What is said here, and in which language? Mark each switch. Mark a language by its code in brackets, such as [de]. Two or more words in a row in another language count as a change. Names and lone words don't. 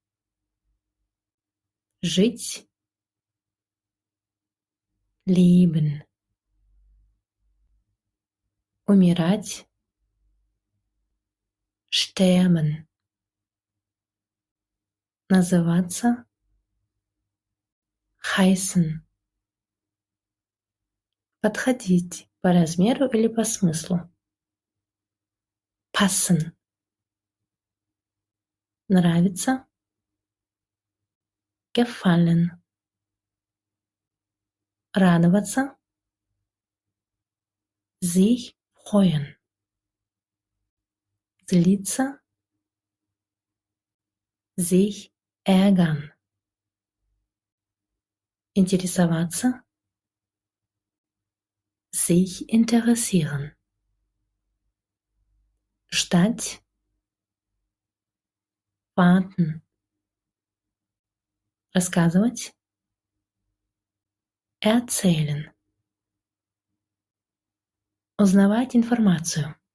[ru] жить, leben, умирать, sterben, называться, heißen, подходить по размеру или по смыслу, passen, нравится, gefallen, радоваться, [de] sich freuen, злиться, sich ärgern, интересоваться, sich interessieren, [ru] ждать, warten, рассказывать, erzählen, узнавать информацию,